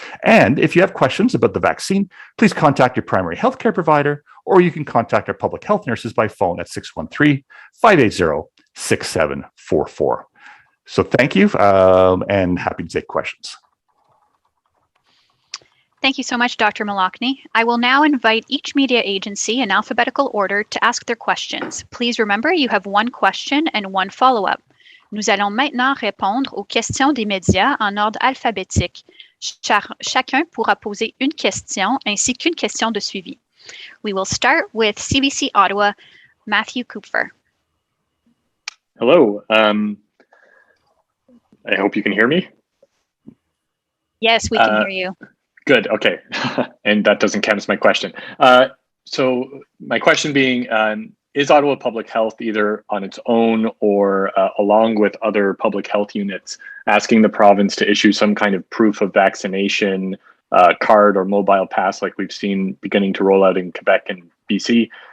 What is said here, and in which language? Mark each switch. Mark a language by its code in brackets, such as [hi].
[en] And if you have questions about the vaccine, please contact your primary healthcare provider, or you can contact our public health nurses by phone at 613-580-6744. So thank you and happy to take questions. Thank you so much, Dr. Malakny. I will now invite each media agency in alphabetical order to ask their questions. Please remember you have one question and one follow-up. [fr] Nous allons maintenant répondre aux questions des médias en ordre alphabétique. Chacun pourra poser une question ainsi qu'une question de suivi. [en] We will start with CBC Ottawa, Matthew Kupfer. Hello. I hope you can hear me. Yes, we can hear you. Good. Okay. And that doesn't count as my question. So my question being, is Ottawa Public Health either on its own or along with other public health units asking the province to issue some kind of proof of vaccination card or mobile pass like we've seen beginning to roll out in Quebec and BC?